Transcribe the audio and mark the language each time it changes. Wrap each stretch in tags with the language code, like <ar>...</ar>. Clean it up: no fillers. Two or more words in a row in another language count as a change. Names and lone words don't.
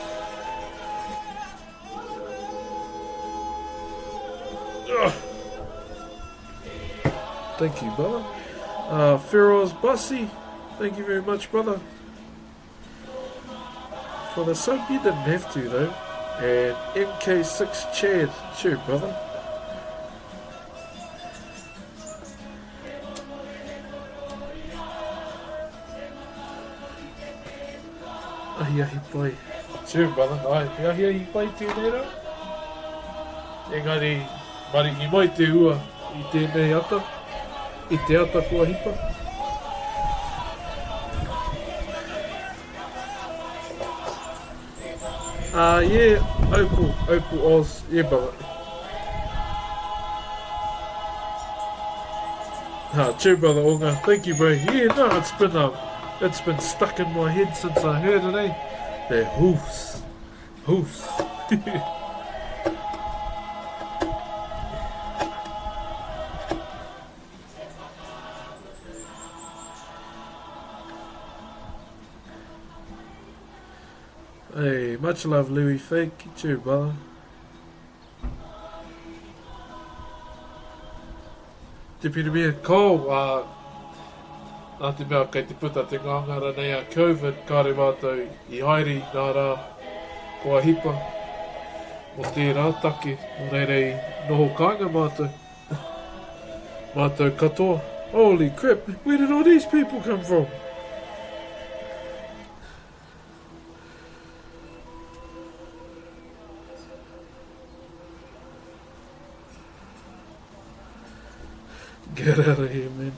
<en>Ugh. Thank you, brother. Feroz Bussy, thank you very much, brother. For the sub, you didn't have to, though. And MK6 Chad, sure, brother.</en> <mi>Ahiahi pai.</mi> <en>Sure, brother.</en> <mi>Ai, ahiahi pai tēnei rā. Engari, mariki mai te ua I tēnei ata. I te ata kua hipa.</mi> <en>Yeah, Opal Oz. Yeah, brother. Cheer, brother Onga. Thank you, bro. Yeah, no, it's been stuck in my head since I heard it, eh? The hoofs. Hoofs. Hey, much love, Louis Fake. Cheer, brother.</en> <mi>Te pirimia ko, nā te mea kei te puta te ngangara nei a COVID, kāre mātou I haere nā rā kua hipa mo tērā take, mo reirei noho kāinga mātou. Mātou katoa.</mi> <en>Holy crap, where did all these people come from? Get out of here, man.</en>